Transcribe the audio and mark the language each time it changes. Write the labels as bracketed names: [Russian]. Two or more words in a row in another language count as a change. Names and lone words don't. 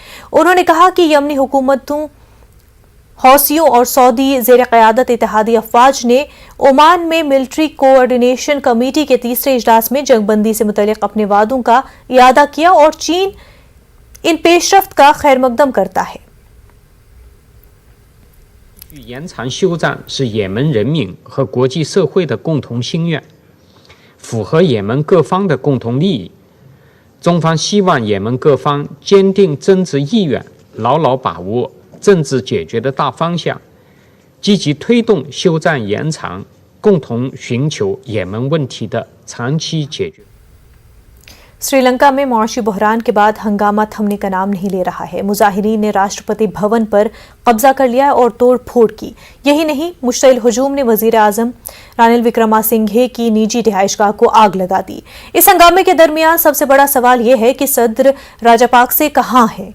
[Urdu] انہوں نے کہا کہ یمنی حکومتوں، حوثیوں اور سعودی زیر قیادت اتحادی افواج نے عمان میں [English] military coordination committee [Urdu] کے تیسرے اجلاس میں جنگ بندی سے متعلق اپنے وعدوں کا اعادہ کیا اور چین ان پیشرفت کا خیر مقدم کرتا ہے. [Chinese] 延长休战是也门人民和国际社会的共同心愿，符合也门各方的共同利益。中方希望也门各方坚定政治意愿，牢牢把握政治解决的大方向，积极推动休战延长，共同寻求也门问题的长期解决。 [Urdu] سری لنکا میں معاشی بحران کے بعد ہنگامہ تھمنے کا نام نہیں لے رہا ہے. مظاہرین نے راشٹرپتی بھون پر قبضہ کر لیا اور توڑ پھوڑ کی. یہی نہیں، مشتعل ہجوم نے وزیر اعظم رانل وکرماسنگھے کی نجی رہائش گاہ کو آگ لگا دی. اس ہنگامے کے درمیان سب سے بڑا سوال یہ ہے کہ صدر راجاپکسے کہاں ہے.